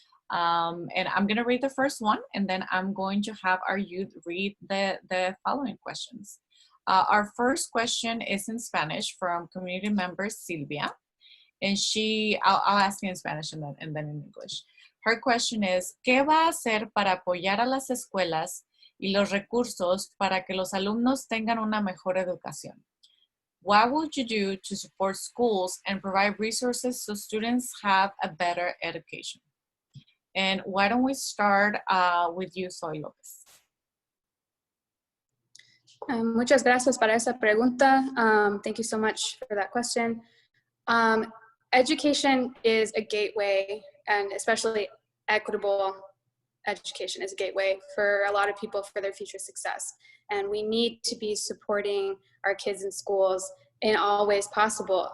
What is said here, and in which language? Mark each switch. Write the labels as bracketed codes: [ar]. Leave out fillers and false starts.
[en] And I'm going to read the first one, and then I'm going to have our youth read the following questions. Our first question is in Spanish from community member Silvia. And I'll ask you in Spanish and then in English. Her question is, [es] ¿qué va a hacer para apoyar a las escuelas y los recursos para que los alumnos tengan una mejor educación? [en] What would you do to support schools and provide resources so students have a better education? And why don't we start with you, Zoe Lopez? [es] Muchas gracias para esa pregunta. [en] Thank you so much for that question. Education is a gateway, and especially equitable education is a gateway for a lot of people for their future success. And we need to be supporting our kids in schools in all ways possible.